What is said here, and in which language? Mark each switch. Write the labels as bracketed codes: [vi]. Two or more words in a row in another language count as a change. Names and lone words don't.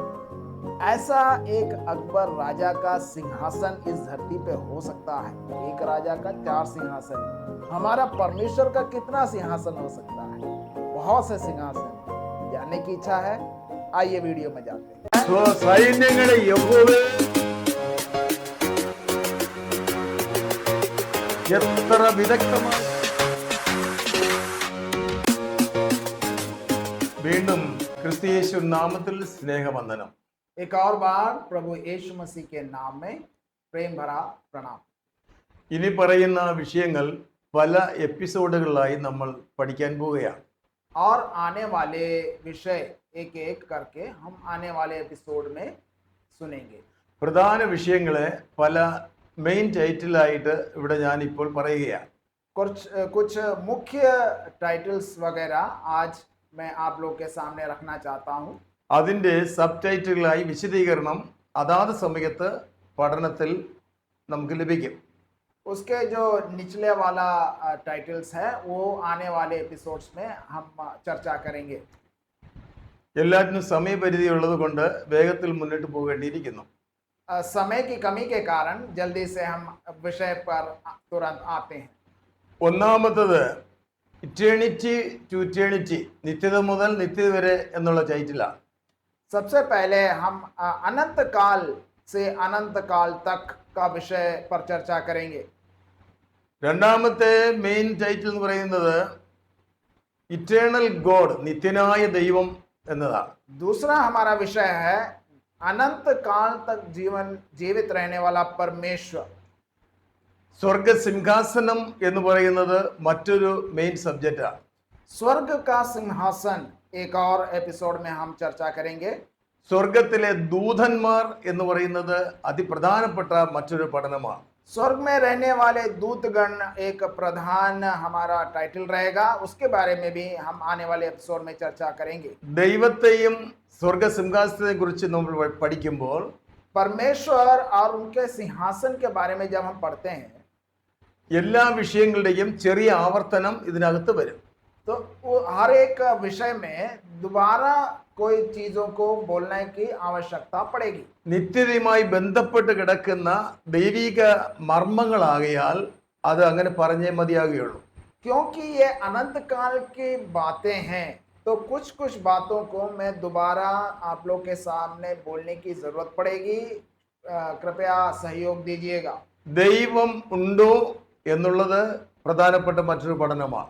[hi] ऐसा एक अकबर राजा का सिंहासन इस धरती पे हो सकता है। एक राजा का 4 सिंहासन। हमारा परमेश्वर का कितना सिंहासन हो सकता है? बहुत से सिंहासन। जानने की इच्छा है? आइए वीडियो में जाते हैं। [ml] സൈന്യങ്ങളെ യഹോവേ എത്ര വിദഗ്ധമായി വീണ്ടും ക്രിസ്തുയേശു നാമത്തിൽ സ്നേഹവന്ദനം. [hi] एक और बार प्रभु यीशु मसीह के नाम में प्रेम भरा प्रणाम। [ml] ഇനി പറയുന്ന വിഷയങ്ങൾ പല എപ്പിസോഡുകളിലായി നമ്മൾ പഠിക്കാൻ പോവുകയാണ്. [hi] और आने वाले विषय एक एक करके हम आने वाले एपिसोड में सुनेंगे। [ml] പ്രധാന വിഷയങ്ങളെ പല [en] main titleആയിട്ട് [ml] ഇവിടെ ഞാൻ ഇപ്പോൾ പറയുകയാണ്. [hi] कुछ मुख्य टाइटल्स वगैरह आज मैं आप लोग के सामने रखना चाहता हूँ। [ml] അതിൻ്റെ [en] sub titleആയി [ml] വിശദീകരണം അതാത് സമയത്ത് പഠനത്തിൽ നമുക്ക് ലഭിക്കും. [hi] उसके जो निचले वाला टाइटल्स है वो आने वाले एपिसोड्स में हम चर्चा करेंगे। [ml] എല്ലാറ്റിനും സമയപരിധി ഉള്ളത് കൊണ്ട് വേഗത്തിൽ മുന്നോട്ട് പോകേണ്ടിയിരിക്കുന്നു. [hi] समय की कमी के कारण जल्दी से हम विषय पर तुरंत आते हैं। [ml] ഒന്നാമത്തത് [en] eternity to eternity, [ml] നിത്യത മുതൽ നിത്യത വരെ എന്നുള്ള ടൈറ്റിലാണ്. [hi] सबसे पहले हम अनंत काल से अनंत काल तक का विषय पर चर्चा करेंगे। [ml] രണ്ടാമത്തെ [en] main title [ml] എന്ന് പറയുന്നത് [en] eternal God, [ml] നിത്യനായ ദൈവം എന്നതാണ്. [hi] दूसरा हमारा विषय है अनंत काल तक जीवित रहने वाला परमेश्वर। [ml] സ്വർഗ സിംഹാസനം എന്ന് പറയുന്നത് മറ്റൊരു [en] main subjectആണ്. [hi] स्वर्ग का सिंहासन एक और एपिसोड में हम चर्चा करेंगे। [ml] സ്വർഗത്തിലെ ദൂതന്മാർ എന്ന് പറയുന്നത് അതിപ്രധാനപ്പെട്ട മറ്റൊരു പഠനമാണ്. [hi] स्वर्ग में रहने वाले दूतगण एक प्रधान हमारा टाइटल रहेगा। उसके बारे में भी हम आने वाले एपिसोड में चर्चा करेंगे। [ml] ദൈവത്തെയും സ്വർഗ സിംഹാസനത്തെ കുറിച്ച് നമ്മൾ പഠിക്കുമ്പോൾ [hi] परमेश्वर और उनके सिंहासन के बारे में जब हम पढ़ते हैं [ml] എല്ലാ വിഷയങ്ങളുടെയും ചെറിയ ആവർത്തനം ഇതിനകത്ത് വരും. [hi] तो वो हर एक विषय में दोबारा कोई चीजों को बोलने की आवश्यकता पड़ेगी। [ml] നിത്യതയുമായി ബന്ധപ്പെട്ട് കിടക്കുന്ന ദൈവിക മർമ്മങ്ങളാകയാൽ അത് അങ്ങനെ പറഞ്ഞേ മതിയാകുകയുള്ളൂ. [hi] क्योंकि ये अनंत काल की बातें हैं तो कुछ बातों को मैं दोबारा आप लोग के सामने बोलने की जरूरत पड़ेगी। कृपया सहयोग दीजिएगा। [ml] ദൈവം ഉണ്ടോ എന്നുള്ളത് പ്രധാനപ്പെട്ട മറ്റൊരു പഠനമാണ്.